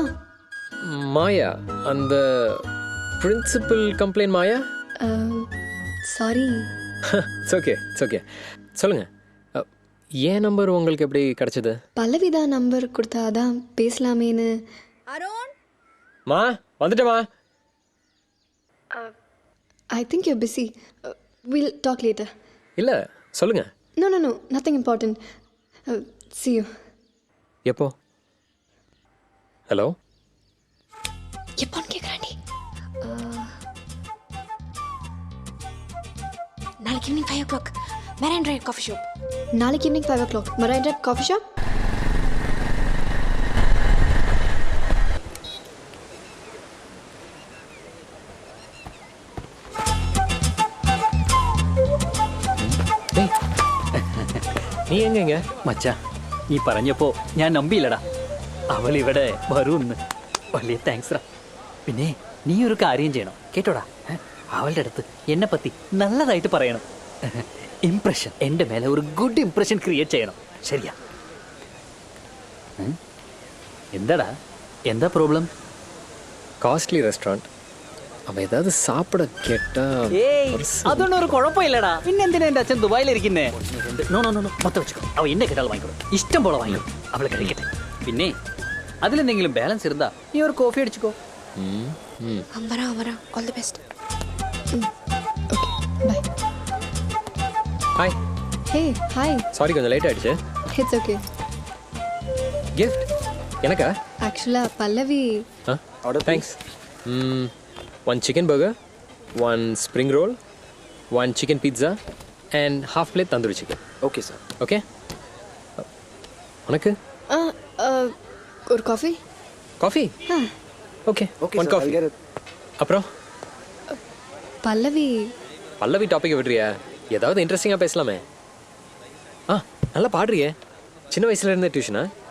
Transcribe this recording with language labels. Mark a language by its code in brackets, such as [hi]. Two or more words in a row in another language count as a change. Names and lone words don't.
[ta] மாயா, அந்த பிரின்சிபல் கம்ப்ளைண்ட் மாயா? சாரி. [en] it's okay, it's okay. [ta] சொல்லுங்கள், ஏன் நம்பர் உங்களுக்கு எப்படி கிடச்சிது? பல்லவி தான் நம்பர் கொடுத்தா, அதான் பேசலாமேன்னு. மா வந்துட்டேம்மா. [en] I think you busy. Will talk later. [ta] இல்லை சொல்லுங்கள். [en] no nothing important. see you. [ta] எப்போ? ஹலோ, எப்போன்னு கேட்குறாண்டி. நாளைக்கு [en] evening 5 o'clock [ta] Marine Drive [en] coffee shop. [ta] நாளைக்கு [en] evening 5 o'clock [ta] Marine Drive [en] coffee shop. [ml] നീ എങ്ങെങ്ക? മച്ചാ, നീ പറഞ്ഞപ്പോൾ ഞാൻ നമ്പിയില്ലടാ അവൾ ഇവിടെ വരുമെന്ന്. വലിയ താങ്ക്സ്റാ. പിന്നെ നീ ഒരു കാര്യം ചെയ്യണം കേട്ടോടാ. അവളുടെ അടുത്ത് എന്നെ പറ്റി നല്ലതായിട്ട് പറയണം. ഇംപ്രഷൻ, എൻ്റെ മേലെ ഒരു [en] good impression create [ml] ചെയ്യണം. ശരിയാ? എന്താടാ, എന്താ പ്രോബ്ലം? [en] costly restaurant. [ta] அவன் ஏதாவது சாப்பிட கேட்டா? [ml] ഏയ്, അതൊന്നും ഒരു കുഴപ്പമില്ലടാ. പിന്നെ എന്തിനാ എൻ്റെ അച്ഛൻ ദുബായിലിരിക്കുന്നേ? [en] no no no [ml] മൊത്തം വെച്ചോ. അവ എന്നെ കേട്ടാൽ വാങ്ങിക്കോളും, ഇഷ്ടം പോലെ വാങ്ങിക്കോളും. അവളെ കഴിക്കട്ടെ. പിന്നെ അതിലെന്തെങ്കിലും ബാലൻസ് ഇരുന്നാ നീ ഒരു കോഫി അടിച്ചുക്കോ. [en] வரா all the best. okay bye. ஹாய். hey hi. [ta] சாரி, கொஞ்சம் லேட் ஆயிடுச்சு. [en] it's okay. [ta] கிஃப்ட் எனக்கா? ஆக்சுவலாக பல்லவி. தேங்க்ஸ். [en] 1 chicken burger, 1 spring roll, 1 chicken pizza and half plate tandoori chicken. okay sir. [ta] ஓகே. உனக்கு ஒரு காஃபி. காஃபி? ஓகே, 1 காஃபி. அப்புறம் பல்லவி. பல்லவி டாப்பிக்கை விடுறியா? ஏதாவது இன்ட்ரெஸ்டிங்காக பேசலாமே. நல்லா பாடுறியே. சின்ன வயசுல இருந்தே டியூஷனா?